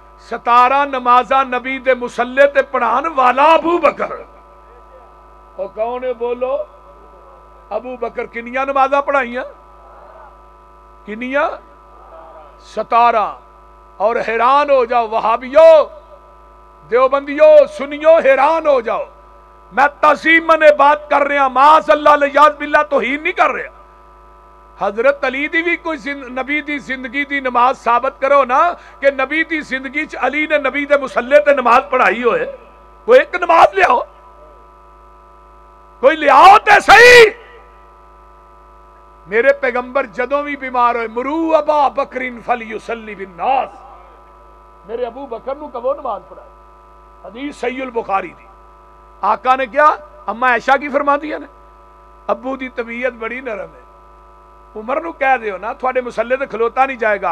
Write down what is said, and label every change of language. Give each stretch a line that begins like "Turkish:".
Punjabi: 17 نمازاں نبی دے مسلے تے پڑھان والا ابو بکر. اور کون ہے بولو؟ ابو بکر. کنیاں نمازاں پڑھائیاں؟ کنیاں؟ 17.
Urdu: اور حیران ہو جاؤ وہابیو، دیوبندیو، سنیو، حیران ہو جاؤ. میں تعظیماً بات کر رہا، معاذ اللہ الیاذ باللہ توہین نہیں کر رہا.
Punjabi: حضرت علی دی بھی کوئی نبی دی زندگی دی نماز ثابت کرو نا کہ نبی دی زندگی چ علی نے نبی دے مسلے تے نماز پڑھائی ہوئے. کوئی ایک نماز لے آؤ، کوئی لے آؤ تے صحیح. میرے پیغمبر جدوں بھی بیمار ہوئے،
Arabic: مرو ابا بکر فلیصلی بالناس،
Punjabi: میرے ابو بکر نو کہو نماز پڑھائے. حدیث صحیح البخاری دی. آقا نے کیا اما عائشہ کی فرما دیا نے، ابو دی طبیعت بڑی نرم ہے، عمر نو کہہ دیو نا تھوڑے مسلے تے کھلوتا نہیں جائے گا.